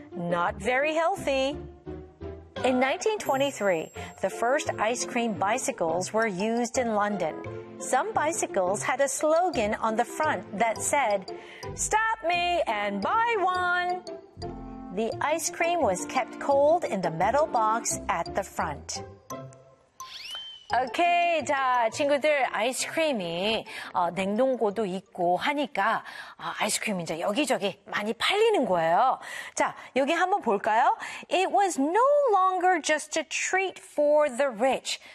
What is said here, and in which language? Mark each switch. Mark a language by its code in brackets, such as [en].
[en] Not very healthy. In 1923, the first ice cream bicycles were used in London. Some bicycles had a slogan on the front that said, "Stop me and buy one." The ice cream was kept cold in the metal box at the front. [ko] Okay, 자, 친구들, 아이스크림이 냉동고도 있고 하니까 아이스크림이 이제 여기저기 많이 팔리는 거예요. 자, 여기 한번 볼까요? [en] It was no longer just a treat for the rich.